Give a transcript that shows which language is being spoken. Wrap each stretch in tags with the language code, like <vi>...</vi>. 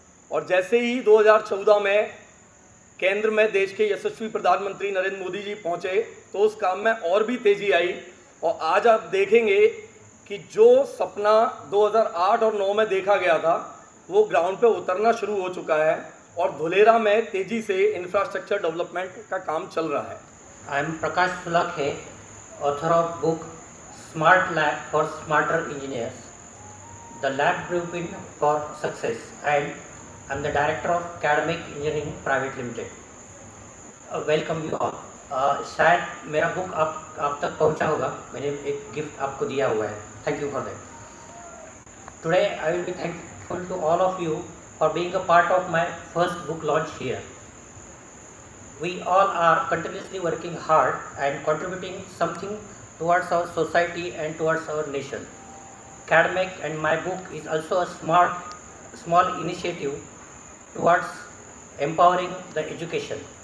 <hi>और जैसे ही 2014 में केंद्र में देश के यशस्वी प्रधानमंत्री नरेंद्र मोदी जी पहुंचे, तो उस काम में और भी तेज़ी आई। और आज आप देखेंगे कि जो सपना 2008 और 9 में देखा गया था, वो ग्राउंड पे उतरना शुरू हो चुका है और धुलेरा में तेज़ी से इंफ्रास्ट्रक्चर डेवलपमेंट का काम चल रहा है।</hi> <en>I am Prakash Sulakhe, author of book Smart Lab for Smarter Engineers, the lab blueprint for success, and I'm the director of Academic Engineering Private Limited. Welcome you all.</en> <hi>शायद मेरा बुक आप तक पहुंचा होगा, मैंने एक गिफ्ट आपको दिया हुआ है।</hi> <en>Thank you for that. Today I will be thankful to all of you for being a part of my first book launch here. We all are continuously working hard and contributing something towards our society and towards our nation. Academic and my book is also a small initiative towards empowering the education.</en>